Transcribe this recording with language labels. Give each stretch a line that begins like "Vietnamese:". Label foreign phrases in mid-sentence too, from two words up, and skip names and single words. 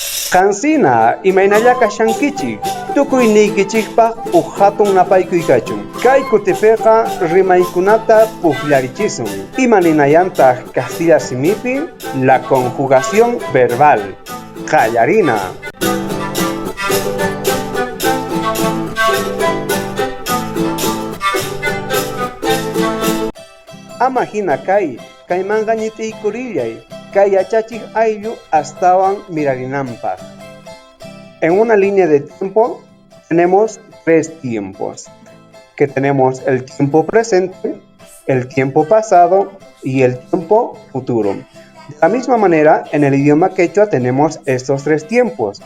Quechua: Kansina imaynallaka shankichik tukuynikichikpaq hatun napaykuykachun. Kay kutipiqa rimaykunata pukllarichisun. Imaninayantaq Castilla simipi
Spanish: la conjugación verbal
Quechua: qallarina. Ama hina kaymanga ñitiykurillay kay yachachik ayllu astawan mirarinanpaq.
Spanish: En una línea de tiempo tenemos tres tiempos, que tenemos el tiempo presente, el tiempo pasado y el tiempo futuro. De la misma manera, en el idioma quechua tenemos estos tres tiempos.